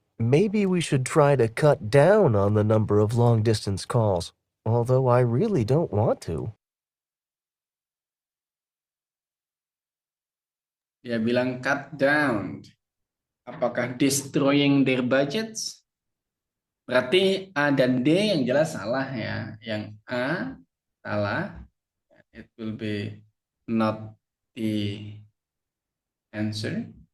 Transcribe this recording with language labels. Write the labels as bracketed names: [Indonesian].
[English] Maybe we should try to cut down on the number of long-distance calls, although I really don't want to. [Indonesian] Dia bilang cut down. [English] Apakah destroying their budgets? [Indonesian] Berarti A dan D yang jelas salah ya. Yang A salah. [English] It will be not the answer.